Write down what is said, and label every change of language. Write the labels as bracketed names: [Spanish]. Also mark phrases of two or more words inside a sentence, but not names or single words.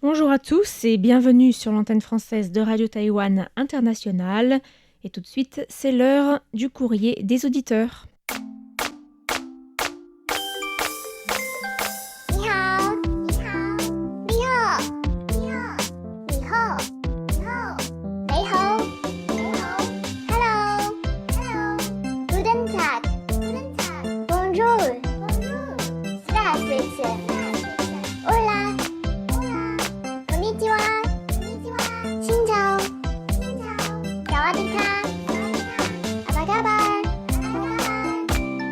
[French] Bonjour à tous et bienvenue sur l'antenne française de Radio Taïwan International. Et tout de suite, c'est l'heure du courrier des auditeurs. [Chinese] 你好，你好，你好，你好，你好，你好，你好，你好， [English] Hello, Hello, [German] Guten Tag, Guten Tag, [French] Bonjour, Bonjour, Здравствуйте, [Spanish] Hola, Hola, [Japanese] こんにちは、こんにちは, [Vietnamese] Xin chào, Xin chào, [Thai] สวัสดีค่ะ สวัสดีค่ะ, [Indonesian] Apa kabar, Apa kabar.